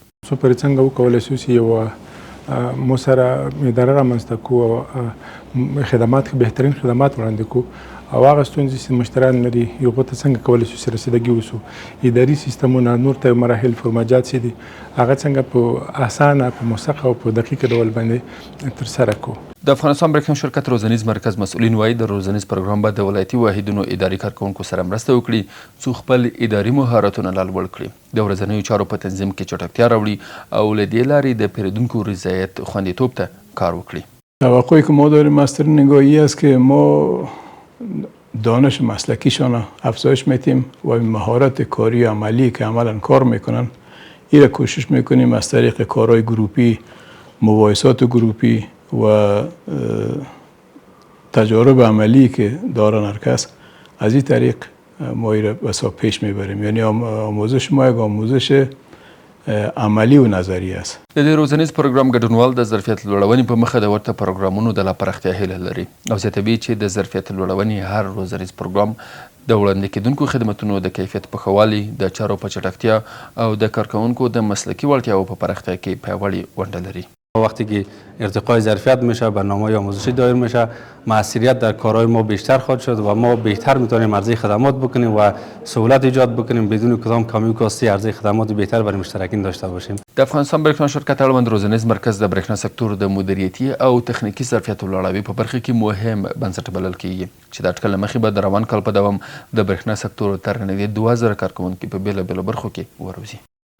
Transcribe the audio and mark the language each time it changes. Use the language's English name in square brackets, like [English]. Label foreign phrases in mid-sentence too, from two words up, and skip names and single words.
[Pashto] څو پورې څنګه وکولی شو چې یو مو سره اداره رامنځته کړو خدمات بهترین خدمات وړاندې کړو او هغه ستونزې چې مشتریان لري هغو ته څنګه کولی شو چې رسیدګي وسو اداري سیستمونه نور ته مراحل فرماجات چې دي هغه څنګه په اسانه په موثقه او په دقیقه ډول باندې ترسره کړو. د افغانستان برېښنا شرکت روزنیز مرکز مسؤلین وایي د روزنیز پروګرام به د ولایتي واحدونو اداري کارکوونکو سره مرسته وکړي څو خپل اداري مهارتونه لا لوړ کړي د ورځنیو چارو په تنظیم کې چټکتیا راوړي او له دې لارې د پیرودونکو رضایت خوندیتوب ته کار وکړي. [Persian] توقعی که ما داریم از طریق نگاهی است که ما دانش مسلکیشان افزایش میتیم و مهارت کاری عملی که عملا کار میکنن این را کوشش میکنیم از طریق کارهای گروپی مباحثات گروپی و تجارب عملی که دارن هر کس از این طریق ما این را بسا پیش میبریم یعنی آموزش ما یک آموزش عملی و نظری است. [Pashto] د دې روزنیز پروګرام ګډونوال د ظرفیت لوړونې په مخه د ورته پروګرامونو د لا پراختیا هیله لري او زیاتوي چې د ظرفیت لوړونې هر روزنیز پروګرام د وړاندې کېدونکو خدمتونو د کیفیت په ښه والي د چارو په چټکتیا او د کارکوونکو د مسلکي وړتیاو په پراختیا کې پیاوړې ونډه لري. [Persian] وقتی که ارتقای ظرفیت میشه برنامه‌های آموزشی دایر میشه موثریت در کارهای ما بیشتر خواهد شد و ما بهتر میتونیم عرضه خدمات بکنیم و سهولت ایجاد بکنیم بدون کدام کمی و کاستی عرضه خدمات بهتر برای مشترکین داشته باشیم. [Pashto] د افغانستان برېښنا شرکت اړوند روزنیز مرکز د برېښنا سکتور د مدیریتي او تخنیکي ظرفیت لوړوي په برخه کې مهم بنسټ بلل کیږي چې د اټکل مخې به د روان کال په دوام د برېښنا سکتور تر نږدې 2000 کارکوونکي په بیلابیلو برخو کې وروزي.